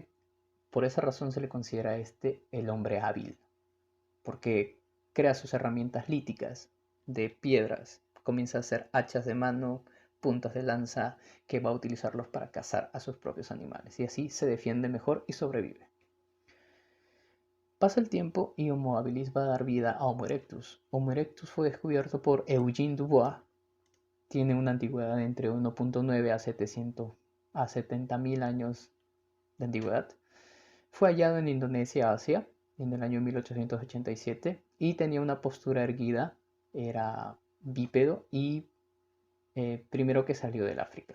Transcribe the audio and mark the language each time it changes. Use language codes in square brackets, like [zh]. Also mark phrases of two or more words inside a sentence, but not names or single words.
[es] Por esa razón se le considera a este el hombre hábil, porque crea sus herramientas líticas de piedras, comienza a hacer hachas de mano, puntas de lanza, que va a utilizarlos para cazar a sus propios animales y así se defiende mejor y sobrevive. Pasa el tiempo y Homo habilis va a dar vida a Homo erectus. Homo erectus fue descubierto por Eugene Dubois. Tiene una antigüedad de entre 1.9 a 700 a 70.000 años de antigüedad. Fue hallado en Indonesia, Asia, en el año 1887 y tenía una postura erguida, era bípedo y primero que salió del África.